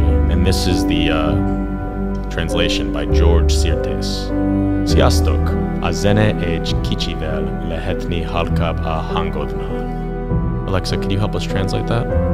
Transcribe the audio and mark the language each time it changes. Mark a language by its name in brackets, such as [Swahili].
[English] And this is the translation by George Sirtes. [Hungarian] Sziasztok! A zene egy kicsivel lehetni halkabb a hangodnál. [English] Alexa, can you help us translate that?